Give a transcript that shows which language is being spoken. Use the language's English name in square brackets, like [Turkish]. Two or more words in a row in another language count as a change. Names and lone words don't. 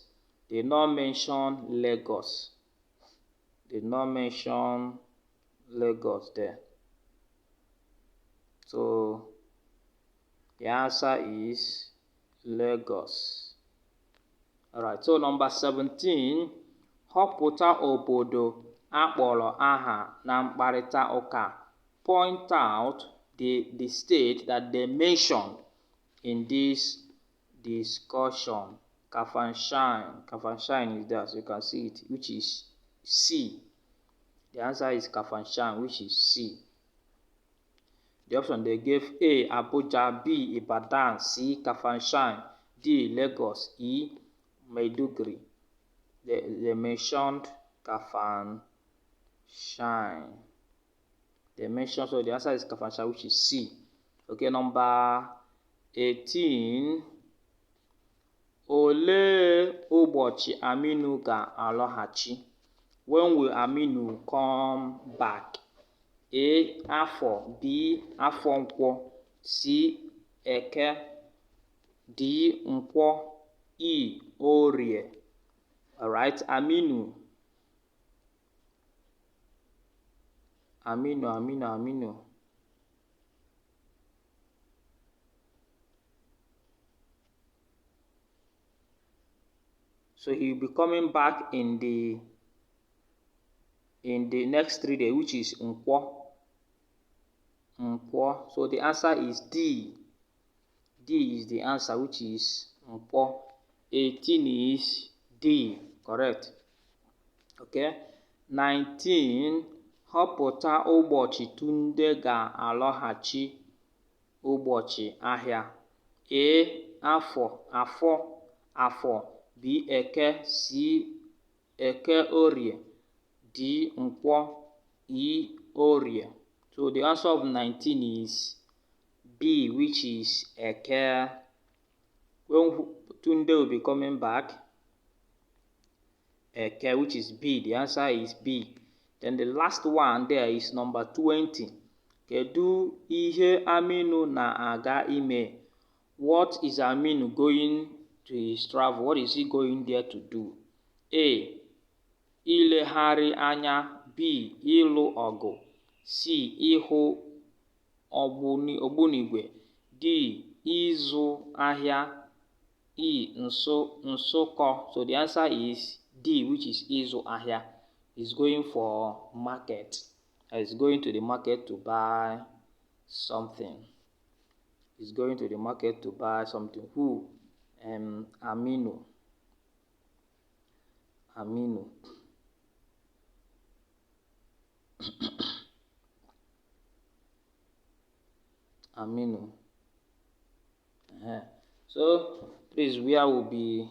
[English] They did not mention Lagos. They did not mention Lagos there. So the answer is Lagos. Alright, so number 17. [Igbo] Họpụta obodo akpọrọ aha na mkparịta ụka. [English] Point out the state that they mentioned in this discussion. Kafanchan is there, so you can see it, which is C. The answer is Kafanchan, which is C. The option they gave: A. Abuja. B. Ibadan. C. Kafanchan. D. Lagos. E. Maiduguri. They mentioned Kafanchan. They mentioned, so the answer is Kafanchan, which is C. Okay, number 18. [Igbo] Olee ụbọchị Aminu ga-alọghachi? [English] When will Aminu come back? A. [Igbo] Afọ. B. Afọ Nkwọ. C. Eke. D. Nkwọ. E. Orie. [English] Alright, Aminu. So he will be coming back in the next 3 days, which is Nkwọ. So the answer is D. D is the answer, which is Nkwọ. 18 is D. Correct. Okay. 19. [Igbo] Họpụta ụbọchị Tunde ga-alọghachi ụbọchị ahịa. A. Afọ. B. Eke. C. Eke Orie. D. Nkwọ. E. Orie. [English] So the answer of 19 is B, which is Eke. When Tunde will be coming back? Eke, which is B. The answer is B. Then the last one there is number 20. [Igbo] Kedu ihe Aminu na-aga ime? [English] What is Aminu going to his travel? What is he going there to do? A. [Igbo] Ilegharị anya. B. Ịlụ ọgụ. C. Ịhụ ogbunigwe. D. Ịzụ ahịa. E. Nsukọ. [English] So the answer is D, which is [Igbo] Ịzụ ahịa. [English] He's going for market. He's going to the market to buy something. He's going to the market to buy something. Who? Aminu. So this is where will be.